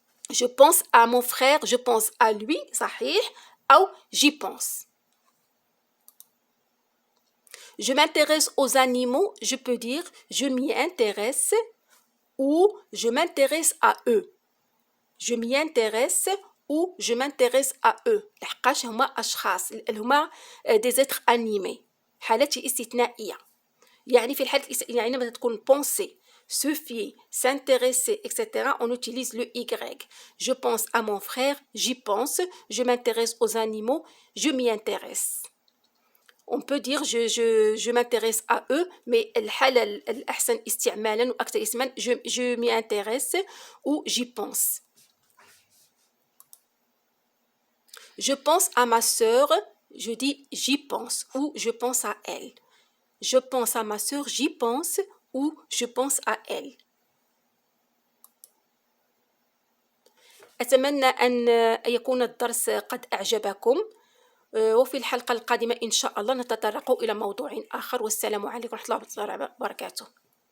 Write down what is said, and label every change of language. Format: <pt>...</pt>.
<fr>Je pense à mon frère, je pense à lui,</fr> <ar>صحيح,</ar> <fr>ou j'y pense. Je m'intéresse aux animaux, je peux dire je m'y intéresse ou je m'intéresse à eux. Je m'y intéresse ou je m'intéresse à eux.</fr> <ar>لحقاش هما أشخاص هما</ar> <fr>des êtres animés.</fr> <ar>حالات استثنائية. يعني في الحالة يعني لما تكون</ar> <fr>penser, se fier, s'intéresser, etc. On utilise le Y. Je pense à mon frère, j'y pense. Je m'intéresse aux animaux, je m'y intéresse. On peut dire je m'intéresse à eux, mais</fr> <ar>الحالة الأحسن استعمالا وأكثر استعمالا</ar> <fr>je m'y intéresse ou j'y pense. Je pense à ma sœur, je dis j'y pense ou je pense à elle. Je pense à ma sœur, j'y pense ou je pense à elle.</fr> <ar>أتمنى أن يكون الدرس قد أعجبكم. وفي الحلقة القادمة إن شاء الله نتطرق إلى موضوع آخر والسلام عليكم ورحمة الله وبركاته.</ar>